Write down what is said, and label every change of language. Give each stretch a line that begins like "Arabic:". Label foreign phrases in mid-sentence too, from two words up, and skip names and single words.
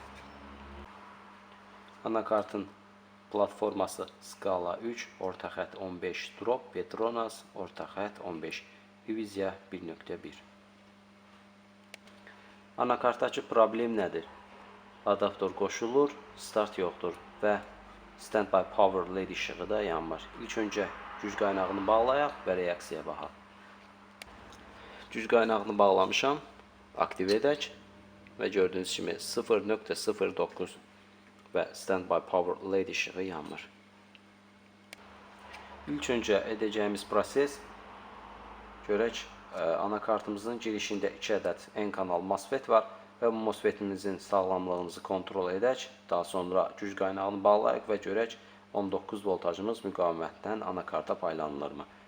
Azerbaijani: Anakartın platforması skala 3, orta xətt 15 drop, Petronas, orta xətt 15, divizya 1.1. Anakartdakı problem nədir? Adaptor qoşulur, start yoxdur və
English: standby power
Azerbaijani: LED işığı da yanmır. İlk öncə güc qaynağını bağlayaq və reaksiyaya baxaq. Güc qaynağını bağlamışam, aktiv edək və gördüyünüz kimi 0.09 və
English: standby power
Azerbaijani: LED işığı yanmır. İlk öncə edəcəyimiz proses, görək anakartımızın girişində 2 ədəd N kanal MOSFET var və bu MOSFETimizin sağlamlığımızı kontrol edək. Daha sonra güc qaynağını bağlayaq və görək 19 voltajımız müqavimətdən anakarta paylanılırmı?